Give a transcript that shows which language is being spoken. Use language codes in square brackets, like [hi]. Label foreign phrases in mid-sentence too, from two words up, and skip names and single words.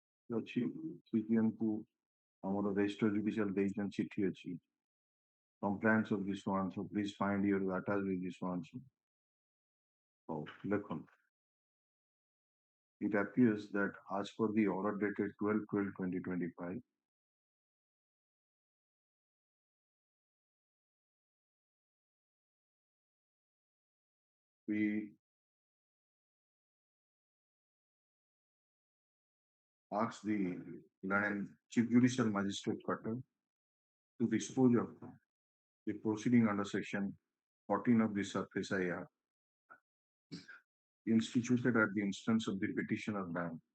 [or] ଅଛି CGM କୁ ଆମର [en] register judicial [or] ଦେଇଛନ୍ତି ଚିଠି ଅଛି [en] compliance of this one, so please find your attached with this one. So ଦେଖନ୍ତୁ it appears that as per the order dated 12/12/2025, we asked the Learned Chief Judicial Magistrate Cutter to dispose of the proceeding under section 14 of the SIR instituted at the instance of the petitioner bank.